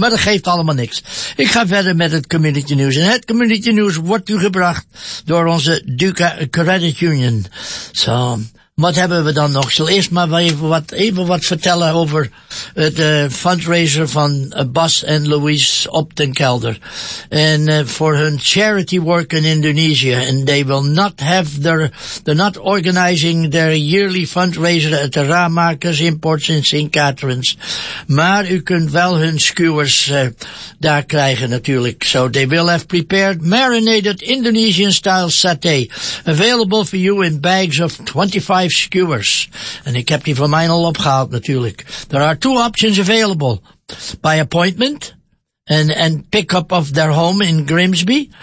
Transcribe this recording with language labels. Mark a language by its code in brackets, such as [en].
[nl] Maar dat geeft allemaal niks. Ik ga verder met het community news. En het community news wordt u gebracht door onze Duca Credit Union. Zo, wat hebben we dan nog? Ik zal eerst maar even wat vertellen over het fundraiser van Bas en Louise op den Kelder. En voor hun charity work in Indonesië. [en] And they will not have they're not organizing their yearly fundraiser at the Ramakers Imports in St. Catharines. [nl] Maar u kunt wel hun skewers daar krijgen natuurlijk. [en] So they will have prepared marinated Indonesian style satay. Available for you in bags of 25 skewers. [nl] En ik heb die van mij al opgehaald natuurlijk. [en] There are 2 options available. By appointment and pick up of their home in Grimsby.